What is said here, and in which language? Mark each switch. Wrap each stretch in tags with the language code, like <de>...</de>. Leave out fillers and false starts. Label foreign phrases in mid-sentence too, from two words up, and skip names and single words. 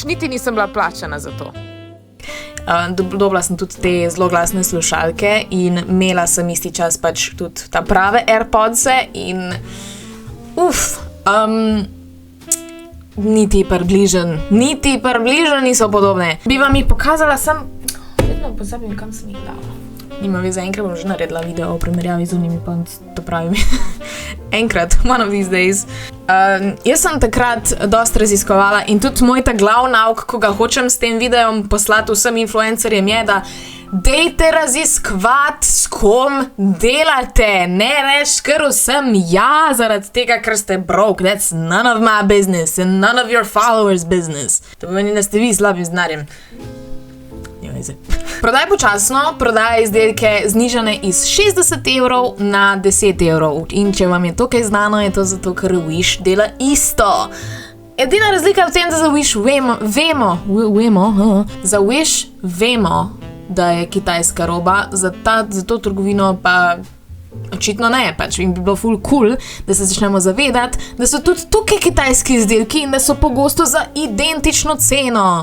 <sl>Niti nisem bila plačana za to. Dobila sem tudi te zloglasne slušalke in imela sem isti čas pač tudi ta prave AirPodse in niti približno niso podobne. Bi vam jih pokazala, vedno pozabim, kam sem jih dala. Nima veze, enkrat bom že naredila video o primerjavi z unimi, pa to pravim. Enkrat,</sl> <en>one of these days.</en> <sl>Jaz sem takrat dosti raziskovala in tudi moj ta glavni nauk, ko ga hočem s tem videom poslati vsem influencerjem, je, da dejte raziskovati, s kom delate, ne reč kar vsem ja, zaradi tega, ker ste broke,</sl> <en>that's none of my business and none of your followers business.</en> <sl>To pomeni, da ste vi slabim znarjem. Prodaj počasno, prodaj izdelke znižane iz 60 evrov na 10 evrov. In če vam je to kaj znano, je to zato, ker Wish dela isto. Edina razlika v tem, da za Wish vemo, da je kitajska roba, za to trgovino pa očitno ne, pač in bi bilo ful cool, da se začnemo zavedati, da so tudi tukaj kitajski izdelki in da so pogosto za identično ceno.</sl>